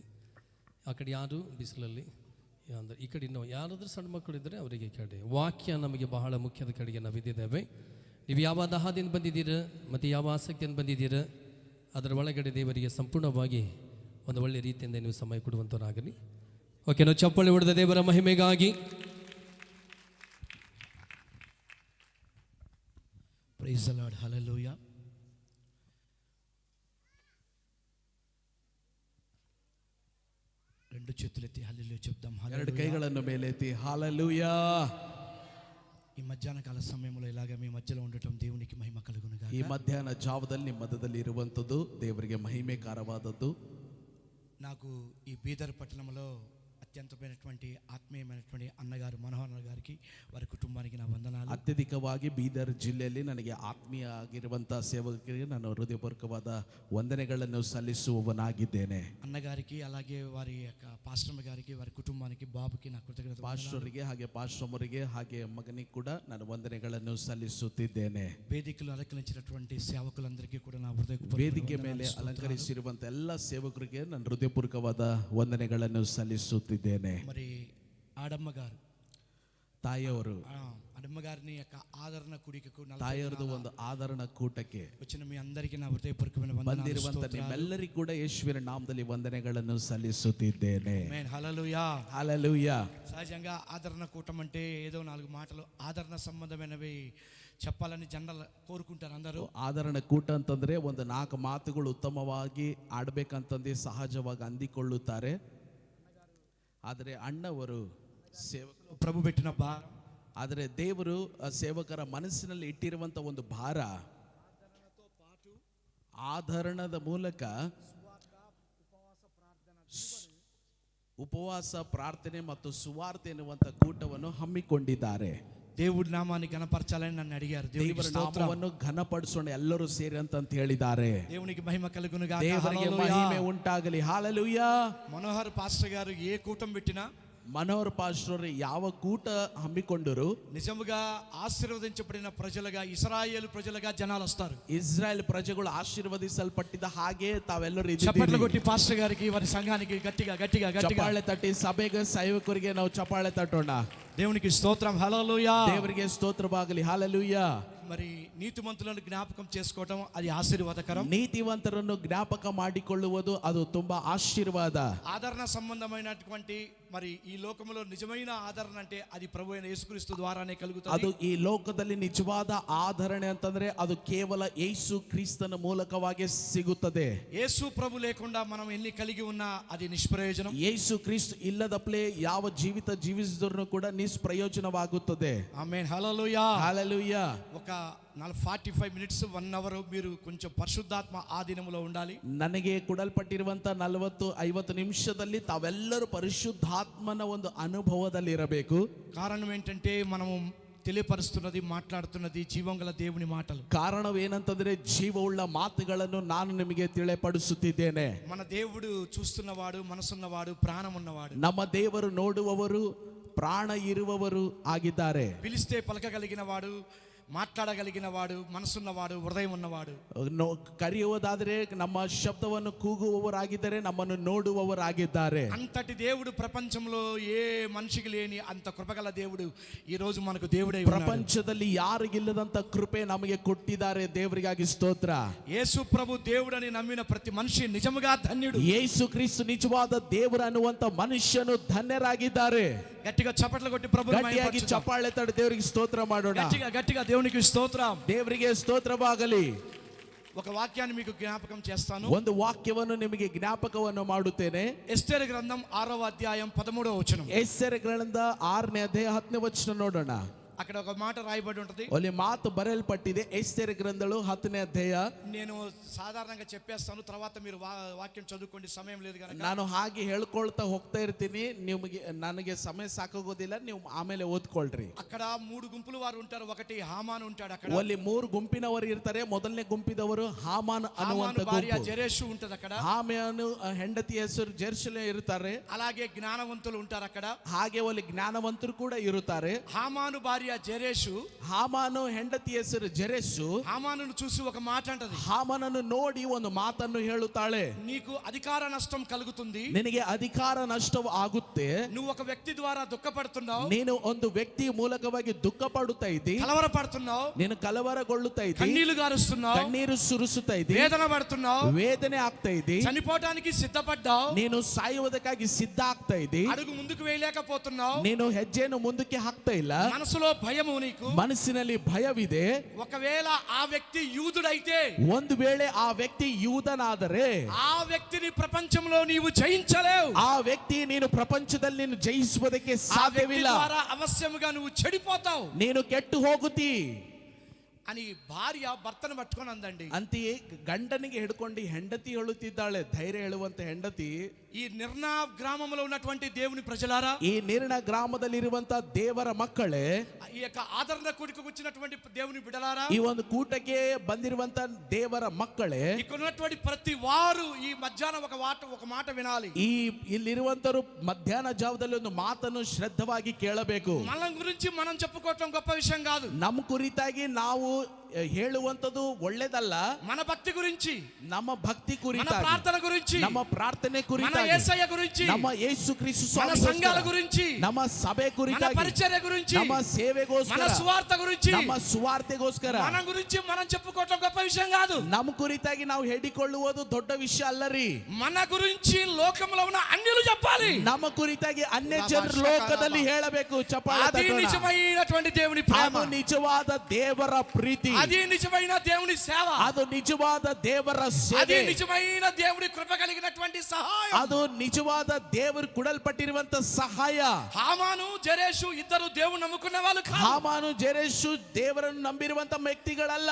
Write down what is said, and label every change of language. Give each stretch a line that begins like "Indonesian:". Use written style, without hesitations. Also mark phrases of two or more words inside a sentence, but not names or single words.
Kannada: ಆ ಕಡೆ ಯಾರು ಬಿಸಿಲಲ್ಲಿ ಅಂದರೆ ಈ ಕಡೆ ನಾವು ಯಾರಾದರೂ ಸಣ್ಣ ಮಕ್ಕಳಿದ್ದರೆ ಅವರಿಗೆ ಈ ಕಡೆ. ವಾಕ್ಯ ನಮಗೆ ಬಹಳ ಮುಖ್ಯದ ಕಡೆಗೆ ನಾವು ಇದ್ದಿದ್ದೇವೆ. ನೀವು ಯಾವ ದಹದಿಂದ ಬಂದಿದ್ದೀರ ಮತ್ತು ಯಾವ ಆಸಕ್ತಿಯಿಂದ ಬಂದಿದ್ದೀರ, ಅದರ ಒಳಗಡೆ ದೇವರಿಗೆ ಸಂಪೂರ್ಣವಾಗಿ ಒಂದು ಒಳ್ಳೆಯ ರೀತಿಯಿಂದ ನೀವು ಸಮಯ ಕೊಡುವಂಥವರಾಗಲಿ. ಓಕೆ, ನಾವು ಚಪ್ಪಳಿ ಹೊಡೆದ ದೇವರ ಮಹಿಮೆಗಾಗಿ.
English: Praise the Lord, hallelujah.
Telugu: రెండు చేతులెత్తి హల్లెలూయా చెప్దాం.
Kannada: ಎರಡು కైಗಳನ್ನು ಮೇಲೆತ್ತಿ ಹಲ್ಲೆಲೂಯಾ.
Telugu: ఈ మధ్యాహ్న కాల సమయంలో ఇలాగ మీ మధ్యలో ఉండటం దేవునికి మహిమ కలుగును గాక.
Kannada: ಈ ಮಧ್ಯಾಹ್ನ ಜಾವದಲ್ಲಿ ನಿಮ್ಮ ಮಧ್ಯದಲ್ಲಿ ಇರುವಂಥದ್ದು ದೇವರಿಗೆ ಮಹಿಮೆಕಾರವಾದದ್ದು.
Telugu: నాకు ఈ బీదర్ పట్టణంలో అత్యంతమైనటువంటి ఆత్మీయమైనటువంటి అన్నగారు మనోహర్ గారికి, వారి కుటుంబానికి నా వందనాలు.
Kannada: ಅತ್ಯಧಿಕವಾಗಿ ಬೀದರ್ ಜಿಲ್ಲೆಯಲ್ಲಿ ನನಗೆ ಆತ್ಮೀಯ ಆಗಿರುವಂತಹ ಸೇವಕರಿಗೆ ನಾನು ಹೃದಯಪೂರ್ವಕವಾದ ವಂದನೆಗಳನ್ನು ಸಲ್ಲಿಸುವವನಾಗಿದ್ದೇನೆ.
Telugu: అన్నగారికి అలాగే వారి యొక్క పాస్టర్ గారికి, వారి కుటుంబానికి, బాబుకి నా కృతజ్ఞత.
Kannada: ಪಾಸ್ಟರಿಗೆ ಹಾಗೆ ಪಾಸ್ಟರ್ರಿಗೆ ಹಾಗೆ ಮಗನಿಗೆ ಕೂಡ ನಾನು ವಂದನೆಗಳನ್ನು ಸಲ್ಲಿಸುತ್ತಿದ್ದೇನೆ.
Telugu: వేదికలు అలంకరించినటువంటి సేవకులందరికీ కూడా నా హృదయపూర్వక
Kannada: ವೇದಿಕೆ ಮೇಲೆ ಅಲಂಕರಿಸಿರುವಂತ ಎಲ್ಲ ಸೇವಕರಿಗೆ ನಾನು ಹೃದಯಪೂರ್ವಕವಾದ ವಂದನೆಗಳನ್ನು ಸಲ್ಲಿಸುತ್ತಿದ್ದೇನೆ.
Telugu: మరి ఆడమ్మ గారు,
Kannada: ತಾಯಿಯವರು,
Telugu: అడమ్మ గారిని యొక్క ఆదరణ కూడికకు,
Kannada: ತಾಯಿಯರದು ಒಂದು ಆದರಣ ಕೂಟಕ್ಕೆ
Telugu: వచ్చిన మీ అందరికీ నా హృదయపూర్వకమైన
Kannada: ಬಂದಿರುವಂತ ನಿಮ್ಮೆಲ್ಲರಿಗೂ ಕೂಡ ಯೇಸುವಿನ ನಾಮದಲ್ಲಿ ವಂದನೆಗಳನ್ನು ಸಲ್ಲಿಸುತ್ತಿದ್ದೇನೆ.
Telugu: ఆమేన్, హల్లెలూయా, హల్లెలూయా. సహజంగా ఆదరణ కూటం అంటే ఏదో నాలుగు మాటలు ఆదరణ సంబంధమైనవి చెప్పాలని జనరల్ కోరుకుంటారు అందరూ.
Kannada: ಆದರಣ ಕೂಟ ಅಂತಂದ್ರೆ ಒಂದು 4 ಮಾತುಗಳು ಉತ್ತಮವಾಗಿ ಆಡ್ಬೇಕಂತಂದು ಸಹಜವಾಗಿ ಅಂದಿಕೊಳ್ಳುತ್ತಾರೆ. ಆದರೆ ಅಣ್ಣವರು ಸೇವಕರು
Telugu: ప్రభు పెట్టిన
Kannada: ಆದರೆ ದೇವರು ಸೇವಕರ ಮನಸ್ಸಿನಲ್ಲಿ ಇಟ್ಟಿರುವಂತ ಒಂದು ಭಾರ, ಆಧರಣದ ಮೂಲಕ ಉಪವಾಸ ಪ್ರಾರ್ಥನೆ ಮತ್ತು ಸುವಾರ್ತೆ ಎನ್ನುವಂತ ಕೂಟವನ್ನು ಹಮ್ಮಿಕೊಂಡಿದ್ದಾರೆ.
Telugu: దేవుడి నామాన్ని గణపరచాలని నన్ను అడిగారు. దేవునికి
Kannada: ದೇವರ
Telugu: స్తోత్రం.
Kannada: ನಾಮವನ್ನು ಘನಪಡಿಸೋಣ ಎಲ್ಲರೂ ಸೇರಿ ಅಂತ ಹೇಳಿದ್ದಾರೆ.
Telugu: దేవునికి మహిమ కలుగును గాక.
Kannada: ದೇವರಿಗೆ ಮಹಿಮೆ ಉಂಟಾಗಲಿ. ಹಾಲೆಲೂಯಾ.
Telugu: మనోహర్ పాస్టర్ గారు ఏ కూటం పెట్టినా,
Kannada: ಮನೋಹರ್ ಪಾಸ್ಟರ್ ಯಾವ ಕೂಟ ಹಮ್ಮಿಕೊಂಡರು
Telugu: నిజముగా ఆశీర్వదించబడిన ప్రజలుగా, ఇశ్రాయేలు ప్రజలుగా జనాలు వస్తారు.
Kannada: ಇಸ್ರಾಯೇಲ್ ಪ್ರಜೆಗಳು ಆಶೀರ್ವದಿಸಲ್ಪಟ್ಟಿದ್ದ ಹಾಗೆ ತಾವೆಲ್ಲರೂ
Telugu: చప్పట్లు
Kannada: ಇದ್ದೀವಿ.
Telugu: కొట్టి పాస్టర్ గారికి, వారి సంఘానికి గట్టిగా గట్టిగా గట్టిగా
Kannada: ಚಪ್ಪಾಳೆ ತಟ್ಟಿ ಸಭೆಗೆ ಸೇವಕರಿಗೆ ನಾವು ಚಪ್ಪಾಳೆ ತಟ್ಟೋಣ.
Telugu: దేవునికి స్తోత్రం. హల్లెలూయా.
Kannada: ದೇವರಿಗೆ ಸ್ತೋತ್ರವಾಗಲಿ. ಹಾಲೆಲೂಯಾ.
Telugu: మరి నీతిమంతులను జ్ఞాపకం చేసుకోవడం అది ఆశీర్వాదకరం.
Kannada: ನೀತಿವಂತರನ್ನು ಜ್ಞಾಪಕ ಮಾಡಿಕೊಳ್ಳುವುದು ಅದು ತುಂಬಾ ಆಶೀರ್ವಾದ.
Telugu: ఆదరణ సంబంధమైనటువంటి మరి ఈ లోకంలో నిజమైన ఆదరణ అంటే అది ప్రభు అయిన యేసుక్రీస్తు ద్వారానే
Kannada: ಅದು
Telugu: కలుగుతుంది.
Kannada: ಈ ಲೋಕದಲ್ಲಿ ನಿಜವಾದ ಆಧರಣೆ ಅಂತಂದ್ರೆ ಅದು ಕೇವಲ ಯೇಸು ಕ್ರಿಸ್ತನ ಮೂಲಕವಾಗಿ ಸಿಗುತ್ತದೆ.
Telugu: యేసు ప్రభు లేకుండా మనం ఎన్ని కలిగి ఉన్నా అది నిష్ప్రయోజనం.
Kannada: ಯೇಸು ಕ್ರಿಸ್ತ ಇಲ್ಲದಪ್ಲೆ ಯಾವ ಜೀವಿತ ಜೀವಿಸಿದ್ರು ಕೂಡ ನಿಷ್ಪ್ರಯೋಜನವಾಗುತ್ತದೆ.
Telugu: ఆమేన్. హల్లెలూయా.
Kannada: ಹಾಲೆಲೂಯಾ.
Telugu: ఒక 45
English: minutes 1 hour
Telugu: మీరు కొంచెం పరిశుద్ధాత్మ ఆధీనములో ఉండాలి.
Kannada: ನನಗೆ ಕೊಡಲ್ಪಟ್ಟಿರುವಂತ 40-50 ನಿಮಿಷದಲ್ಲಿ ತಾವೆಲ್ಲರೂ ಪರಿಶುದ್ಧಾತ್ಮನ ಒಂದು ಅನುಭವದಲ್ಲಿ ಇರಬೇಕು.
Telugu: కారణం ఏంటంటే మనము తెలియపరుస్తున్నది, మాట్లాడుతున్నది జీవం గల దేవుని మాటలు.
Kannada: ಕಾರಣವೇನಂತಂದ್ರೆ ಜೀವವುಳ್ಳ ಮಾತುಗಳನ್ನು ನಾನು ನಿಮಗೆ ತಿಳಿಪಡಿಸುತ್ತಿದ್ದೇನೆ.
Telugu: మన దేవుడు చూస్తున్నవాడు, మనసున్నవాడు, ప్రాణం ఉన్నవాడు.
Kannada: ನಮ್ಮ ದೇವರು ನೋಡುವವರು, ಪ್ರಾಣ ಇರುವವರು ಆಗಿದ್ದಾರೆ.
Telugu: పిలిస్తే పలకగలిగిన వాడు, మాట్లాడగలిగిన వాడు, మనసున్నవాడు, హృదయం ఉన్నవాడు.
Kannada: ಕರೆಯುವುದಾದರೆ ನಮ್ಮ ಶಬ್ದವನ್ನು ಕೂಗುವವರಾಗಿದ್ದಾರೆ, ನಮ್ಮನ್ನು ನೋಡುವವರಾಗಿದ್ದಾರೆ.
Telugu: అంతటి దేవుడు ప్రపంచంలో ఏ మనిషికి లేని అంత కృపగల దేవుడు ఈ రోజు మనకు దేవుడై ఉన్నాడు.
Kannada: ಪ್ರಪಂಚದಲ್ಲಿ ಯಾರಿಗಿಲ್ಲದಂತ ಕೃಪೆ ನಮಗೆ ಕೊಟ್ಟಿದ್ದಾರೆ. ದೇವರಿಗಾಗಿ ಸ್ತೋತ್ರ.
Telugu: యేసు ప్రభు దేవుడని నమ్మిన ప్రతి మనిషి నిజముగా ధన్యుడు.
Kannada: ಯೇಸು ಕ್ರಿಸ್ತ ನಿಜವಾದ ದೇವರು ಅನ್ನುವಂತ ಮನುಷ್ಯನು ಧನ್ಯರಾಗಿದ್ದಾರೆ.
Telugu: గట్టిగా చప్పట్లు కొట్టి ప్రభువుని
Kannada: ಗಟ್ಟಿಯಾಗಿ
Telugu: మహిమపరచుదాం.
Kannada: ಚಪ್ಪಾಳೆ ತಟ್ಟಿ ದೇವರಿಗೆ ಸ್ತೋತ್ರ ಮಾಡೋಣ.
Telugu: గట్టిగా గట్టిగా దేవునికి స్తోత్రం.
Kannada: ದೇವರಿಗೆ ಸ್ತೋತ್ರವಾಗಲಿ.
Telugu: ఒక వాక్యాన్ని మీకు జ్ఞాపకం చేస్తాను.
Kannada: ಒಂದು ವಾಕ್ಯವನ್ನು ನಿಮಗೆ ಜ್ಞಾಪಕವನ್ನು ಮಾಡುತ್ತೇನೆ.
Telugu: ఎస్తేరు గ్రంథం 6వ అధ్యాయం 13వ వచనం.
Kannada: ಎಸ್ತೇರ್ ಗ್ರಂಥ 6ನೇ ಅಧ್ಯಾಯ 10ನೇ ವಚನ ನೋಡೋಣ.
Telugu: అక్కడ ఒక మాట రాయబడి ఉంటుంది.
Kannada: ಅಲ್ಲಿ ಮಾತು ಬರೆಯಲ್ಪಟ್ಟಿದೆ. ಎಸ್ತೇರ್ ಗ್ರಂಥಗಳು 10ನೇ ಅಧ್ಯಾಯ.
Telugu: నేను సాధారణంగా చెప్పేస్తాను, తర్వాత మీరు వాక్యం చదువుకోండి, సమయం లేదు కనుక.
Kannada: ನಾನು ಹಾಗೆ ಹೇಳ್ಕೊಳ್ತಾ ಹೋಗ್ತಾ ಇರ್ತೀನಿ. ನಿಮಗೆ ನನಗೆ ಸಮಯ ಸಾಕಾಗೋದಿಲ್ಲ, ನೀವು ಆಮೇಲೆ ಓದ್ಕೊಳ್ರಿ.
Telugu: అక్కడ 3 గుంపుల వారు ఉంటారు. ఒకటి హామాను ఉంటాడు అక్కడ.
Kannada: ಅಲ್ಲಿ 3 ಗುಂಪಿನವರು ಇರ್ತಾರೆ. ಮೊದಲನೇ ಗುಂಪಿದವರು ಹಾಮಾನ್ ಅನ್ನುವಂತ
Telugu: హామాను భార్య
Kannada: ಗುಂಪು.
Telugu: జెరెషు ఉంటది అక్కడ.
Kannada: ಹಾಮಾನು ಹೆಂಡತಿ ಹೆಸರು ಜೆರುಸಲೇಮ್ ಇರ್ತಾರೆ.
Telugu: అలాగే జ్ఞానవంతులు ఉంటారు అక్కడ.
Kannada: ಹಾಗೆ ಅಲ್ಲಿ ಜ್ಞಾನವಂತರು ಕೂಡ ಇರುತ್ತಾರೆ.
Telugu: హామాను భార్య జెరెషు,
Kannada: ಹಾಮಾನು ಹೆಂಡತಿ ಹೆಸರು ಜೆರೆಸು
Telugu: హామానును చూసి ఒక మాట అంటది.
Kannada: ಹಾಮಾನನ್ನು ನೋಡಿ ಒಂದು ಮಾತನ್ನು ಹೇಳುತ್ತಾಳೆ.
Telugu: నీకు అధికార నష్టం కలుగుతుంది.
Kannada: ನಿನಗೆ ಅಧಿಕಾರ ನಷ್ಟವು ಆಗುತ್ತೆ.
Telugu: నువ్వు ఒక వ్యక్తి ద్వారా దుఃఖపడుతున్నావు,
Kannada: ನೀನು ಒಂದು ವ್ಯಕ್ತಿ ಮೂಲಕವಾಗಿ ದುಃಖ ಪಡುತ್ತಾ ಇದ್ದಿ.
Telugu: కలవరపడుతున్నావు,
Kannada: ನೀನು ಕಲವರಗೊಳ್ಳುತ್ತಾ ಇದ್ದಿ.
Telugu: కన్నీళ్లు గారుస్తున్నావు,
Kannada: ಕಣ್ಣೀರು ಸುರಿಸುತ್ತಾ ಇದ್ದಿ.
Telugu: వేదన పడుతున్నావు,
Kannada: ವೇದನೆ ಆಗ್ತಾ ಇದ್ದಿ.
Telugu: చనిపోవడానికి సిద్ధపడ్డావు,
Kannada: ನೀನು ಸಾಯುವುದಕ್ಕಾಗಿ ಸಿದ್ಧ ಆಗ್ತಾ ಇದ್ದಿ.
Telugu: అడుగు ముందుకు వేయలేకపోతున్నావు,
Kannada: ನೀನು ಹೆಜ್ಜೆಯನ್ನು ಮುಂದಕ್ಕೆ ಹಾಕ್ತಾ ಇಲ್ಲ.
Telugu: మనసులో భయము నీకు.
Kannada: ಮನಸ್ಸಿನಲ್ಲಿ ಭಯವಿದೆ.
Telugu: ఒకవేళ ఆ వ్యక్తి యూదుడైతే,
Kannada: ಒಂದು ವೇಳೆ ಆ ವ್ಯಕ್ತಿ ಯೂದನಾದರೆ
Telugu: ఆ వ్యక్తిని ప్రపంచంలో నీవు జయించలేవు.
Kannada: ಆ ವ್ಯಕ್ತಿ ನೀನು ಪ್ರಪಂಚದಲ್ಲಿ ನೀನು ಜಯಿಸುವುದಕ್ಕೆ
Telugu: ఆ వ్యక్తి
Kannada: ಸಾಧ್ಯವಿಲ್ಲ.
Telugu: ద్వారా అవశ్యముగా నువ్వు చెడిపోతావు
Kannada: ನೀನು ಕೆಟ್ಟು ಹೋಗುತ್ತಿ
Telugu: అని భార్య భర్తను పట్టుకొని అందండి.
Kannada: ಅಂತೆಯೇ ಗಂಡನಿಗೆ ಹಿಡ್ಕೊಂಡು ಹೆಂಡತಿ ಹೇಳುತ್ತಿದ್ದಾಳೆ. ಧೈರ್ಯ ಹೇಳುವಂತ ಹೆಂಡತಿ,
Telugu: ఈ నిర్నా గ్రామంలో ఉన్నటువంటి దేవుని ప్రజలారా,
Kannada: ಈ ನೀರಿನ ಗ್ರಾಮದಲ್ಲಿರುವಂತ ದೇವರ ಮಕ್ಕಳೇ,
Telugu: ఈ యొక్క ఆదరణ కూడికి వచ్చినటువంటి దేవుని బిడ్డలారా,
Kannada: ಈ ಒಂದು ಕೂಟಕ್ಕೆ ಬಂದಿರುವಂತ ದೇವರ ಮಕ್ಕಳೇ,
Telugu: ఇక్కడ ఉన్నటువంటి ప్రతి వారు ఈ మధ్యాహ్నం ఒక మాట వినాలి.
Kannada: ಈ ಇಲ್ಲಿರುವಂತರು ಮಧ್ಯಾಹ್ನ ಜಾವದಲ್ಲಿ ಒಂದು ಮಾತನ್ನು ಶ್ರದ್ಧವಾಗಿ ಕೇಳಬೇಕು.
Telugu: మన గురించి మనం చెప్పుకోవటం గొప్ప విషయం కాదు.
Kannada: ನಮ್ಮ ಕುರಿತಾಗಿ ನಾವು ಹೇಳುವಂತದ್ದು ಒಳ್ಳೆದಲ್ಲ.
Telugu: మన భక్తి గురించి,
Kannada: ನಮ್ಮ ಭಕ್ತಿ
Telugu: మన
Kannada: ಕುರಿತಾಗಿ,
Telugu: ప్రార్థన గురించి,
Kannada: ನಮ್ಮ ಪ್ರಾರ್ಥನೆ
Telugu: మన
Kannada: ಕುರಿತಾಗಿ,
Telugu: యేసయ్య గురించి,
Kannada: ನಮ್ಮ ಯೇಸು ಕ್ರಿಸ್ತ
Telugu: మన
Kannada: ಸ್ವಾಮಿಗೋಸ್ಕರ,
Telugu: సంఘాల గురించి,
Kannada: ನಮ್ಮ ಸಭೆ
Telugu: మన
Kannada: ಕುರಿತಾಗಿ,
Telugu: పరిచర్య గురించి,
Kannada: ನಮ್ಮ
Telugu: మన
Kannada: ಸೇವೆಗೋಸ್ಕರ,
Telugu: సువార్త గురించి,
Kannada: ನಮ್ಮ ಸುವಾರ್ತೆಗೋಸ್ಕರ,
Telugu: మన గురించి మనం చెప్పుకోవటం గొప్ప విషయం కాదు.
Kannada: ನಮ್ಮ ಕುರಿತಾಗಿ ನಾವು ಹೇಳಿಕೊಳ್ಳುವುದು ದೊಡ್ಡ ವಿಷಯ ಅಲ್ಲರಿ.
Telugu: మన గురించి లోకంలో ఉన్న అన్యులు చెప్పాలి.
Kannada: ನಮ್ಮ ಕುರಿತಾಗಿ ಅನ್ಯ ಜನರು ಲೋಕದಲ್ಲಿ ಹೇಳಬೇಕು. ಚಪ್ಪಾಳೆ
Telugu: అది
Kannada: ತಟ್ಟೋಣ.
Telugu: నిజమైనటువంటి దేవుని ప్రేమ.
Kannada: ಅದು ನಿಜವಾದ ದೇವರ ಪ್ರೀತಿ.
Telugu: అది నిజమైన దేవుని సేవ,
Kannada: ಅದು ನಿಜವಾದ ದೇವರ
Telugu: అది
Kannada: ಸೇವೆ,
Telugu: నిజమైన దేవుని కృప కలిగినటువంటి సహాయం.
Kannada: ಅದು ನಿಜವಾದ ದೇವರು ಕೊಡಲ್ಪಟ್ಟಿರುವಂತ ಸಹಾಯ.
Telugu: హామాను జెరెషు ఇద్దరు దేవుని నమ్ముకున్న వాళ్ళు కాదు.
Kannada: ಹಾಮಾನು ಜೆರೆಷು ದೇವರನ್ನು ನಂಬಿರುವಂತ ವ್ಯಕ್ತಿಗಳಲ್ಲ.